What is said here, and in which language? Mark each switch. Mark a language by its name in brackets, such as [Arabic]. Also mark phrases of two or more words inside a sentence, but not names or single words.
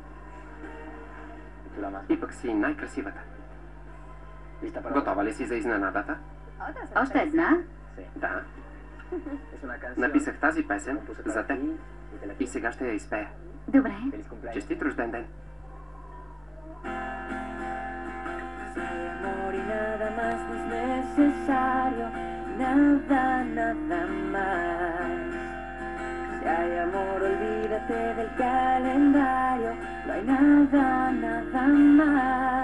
[Bulgarian] И пък си най-красивата. Готова ли си за изненадата? Още една? Да. Написах тази песен за теб и сега ще я изпея. Добре. Честит рожден ден! [Spanish] Si hay amor, olvídate del calendario. No hay nada, nada más.